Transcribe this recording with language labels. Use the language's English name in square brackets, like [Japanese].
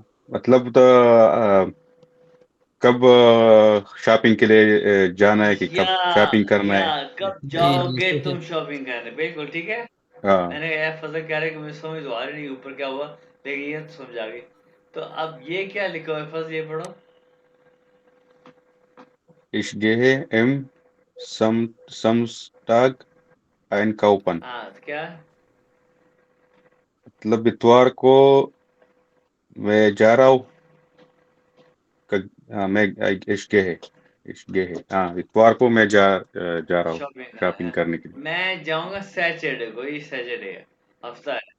[Hindi] मतलब तो कब शॉपिंग के लिए जाना है कि कब शॉपिंग करना या है। कब जाओगे तुम शॉपिंग करने, बिल्कुल ठीक है। हाँ मैंने यार फजल कह रहे कि मुझे समझ तो आ रही नहीं ऊपर क्या हुआ, लेकिन ये तो समझ आ गई। तो अब ये क्या लिखा हुआ है फजल, ये पढ़ो। [German] Ich gehe im Samstag einkaufen। [Hindi] हाँ तो क्या, मतलब इतवार को मैं जा रहा हूँ। हाँ मैं [German] ich gehe [Hindi] हाँ इतवार को मैं जा रहा हूँ शॉपिंग। शॉपिंग करने के लिए। मैं जाऊंगा सैटरडे को, ये सैटरडे है, हफ्ता है।